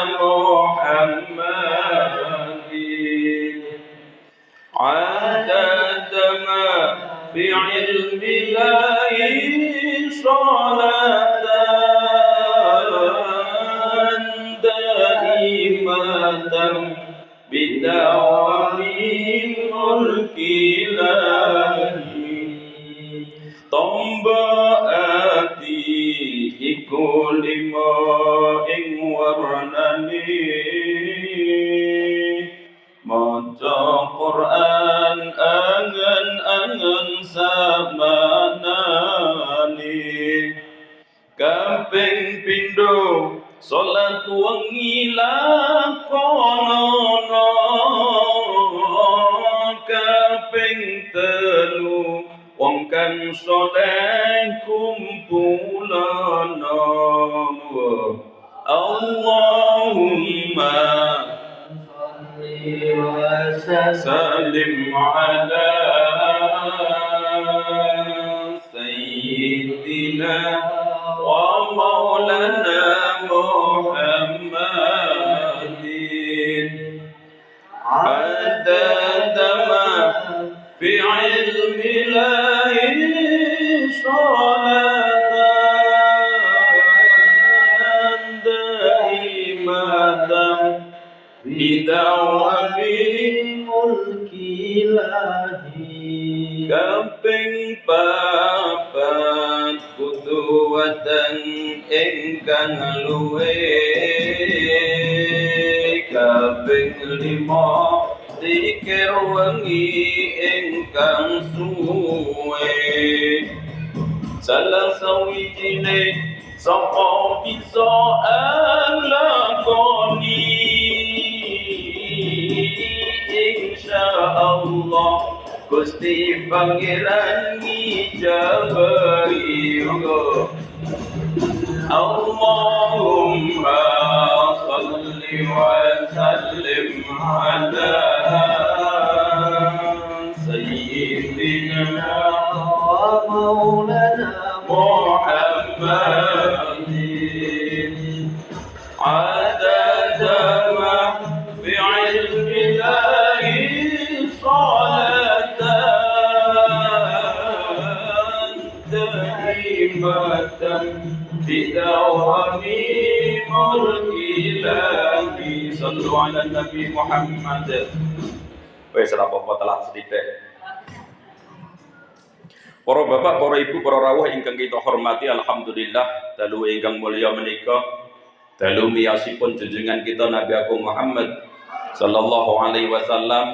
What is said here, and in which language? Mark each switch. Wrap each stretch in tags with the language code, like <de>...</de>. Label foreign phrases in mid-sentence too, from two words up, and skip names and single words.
<ar>محمدٍ عدد ما في علم الله صلاةً دائمةً بدوام ملك الله.</ar> <jv>Tomba ati iku lima ing warnane maca Quran angen-angen samanane kaping pindho salat wengi lakonono kaping telu wong kang saleh kumpulana.</jv> <ar>اللهم صل وسلم على سيدنا ومولانا محمدٍ عدد ما في علم الله صلاةً دائمةً بدوام ملك الله.</ar> <jv>Kaping papat kuduwatan ingkang luwe kaping lima zikir wengi ingkang suwe salah sawijine sapa bisa lakoni insyaallah Gusti Pangeran ngijabahi.</jv> <ar>اللهم صل وسلم على سيدنا ومولانا محمدٍ عدد ما في علم الله صلاةً دائمةً بدوام ملك الله. صلوا على النبي محمد.</ar> <jv>Wis ora apa-apa telat sithik. Para bapak, para ibu, para rawuh ingkang kita hormati, alhamdulillah dalu ingkang mulya menika dalu miyosipun junjungan kita Nabi Agung Muhammad</jv> <ar>صلى الله عليه وسلم.</ar>